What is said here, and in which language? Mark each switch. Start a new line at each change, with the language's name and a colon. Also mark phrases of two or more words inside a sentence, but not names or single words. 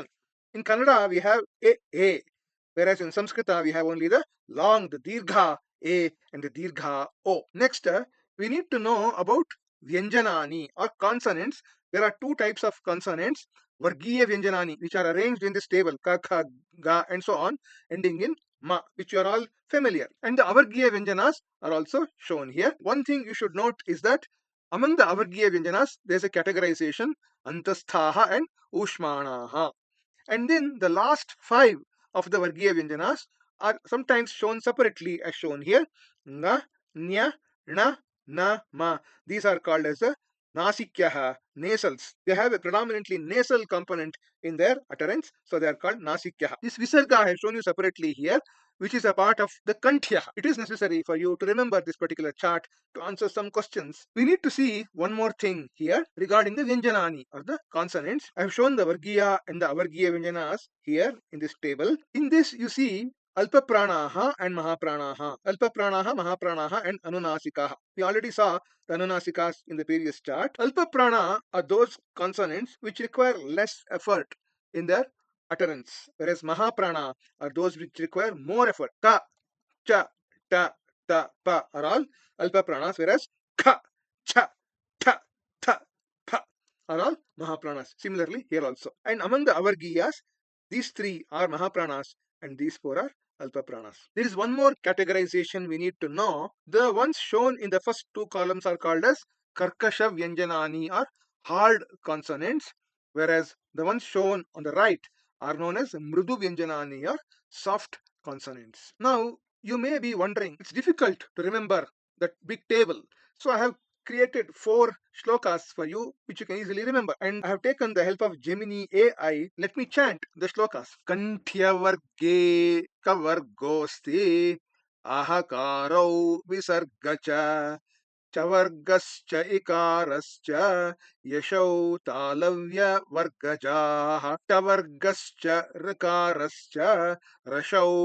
English: In Kannada, we have a, whereas in Sanskrita, we have only the long, the
Sanskrit: dirgha a
English: and the
Sanskrit: dirgha o.
English: Next, we need to know about vyanjanani or consonants. There are two types of consonants:
Sanskrit: Vargiya vyanjanani,
English: which are arranged in this table, ka, kha, ga, and so on, ending in ma, which you are all familiar. And the
Sanskrit: avargiya vyanjanas
English: are also shown here. One thing you should note is that among the
Sanskrit: avargiya vyanjanas,
English: there is a categorization: antasthaha and ushmanaha. And then the last five of the vargiya vyanjanas are sometimes shown separately as shown here: nga, nya, na, na, ma. These are called as the nasikyaha, nasals. They have a predominantly nasal component in their utterance, so they are called nasikyaha. This visarga I have shown you separately here, which is a part of the kanthya. It is necessary for you to remember this particular chart to answer some questions. We need to see one more thing here regarding the vyanjanani or the consonants. I have shown the vargiya and the
Sanskrit: avargiya vyanjanas
English: here in this table. In this you see
Sanskrit: Alpa pranaha
English: and Mahapranaha.
Sanskrit: Alpa pranaha, Mahapranaha,
English: and Anunasikaha. We already saw the Anunasikas in the previous chart.
Sanskrit: Alpa prana
English: are those consonants which require less effort in their utterance, whereas Mahaprana are those which require more effort. Ta, cha, ta, ta, pa are all
Sanskrit: Alpa pranas,
English: whereas kha, cha, tha, tha, pa are all Mahapranas. Similarly, here also. And among the Avargiyas, these three are Mahapranas and these four are
Sanskrit: Alpa pranas.
English: There is one more categorization we need to know. The ones shown in the first two columns are called as
Sanskrit: Karkasha Vyanjanani
English: or hard consonants, whereas the ones shown on the right are known as
Sanskrit: Mrudu Vyanjanani
English: or soft consonants. Now, you may be wondering, it's difficult to remember that big table. So I have created 4 shlokas for you which you can easily remember, and I have taken the help of Gemini AI. Let me chant the shlokas.
Sanskrit: कण्ठ्यवर्गे कवर्गोऽस्ति अहकारो विसर्गश्च चवर्गश्च इकारश्च यशौ तालव्यवर्गजाः टवर्गश्च ऋकारश्च रसौ